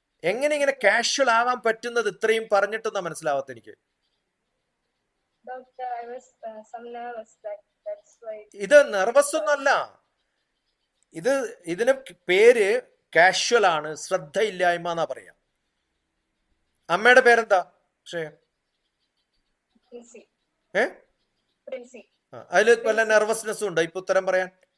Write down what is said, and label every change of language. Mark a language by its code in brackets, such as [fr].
[ml] എങ്ങനെ ഇങ്ങനെ കാഷ്വൽ ആവാൻ പറ്റുന്നത്? ഇത്രയും പറഞ്ഞിട്ടൊന്നാ മനസ്സിലാവാത്ത എനിക്ക്. [en] Doctor, I was some nervous. That's why. [ml] ഇത് നെർവസ് ഒന്നല്ല. ഇതിന് പേര് കാഷ്വൽ ആണ്, ശ്രദ്ധയില്ലായ്മ എന്നാ പറയാ. അമ്മയുടെ പേരെന്താ? [en] Princy. ഏ Princy. [ml] അതില് വല്ല നെർവസ്നെസ്സും ഉണ്ടോ ഇപ്പൊ ഉത്തരം പറയാൻ?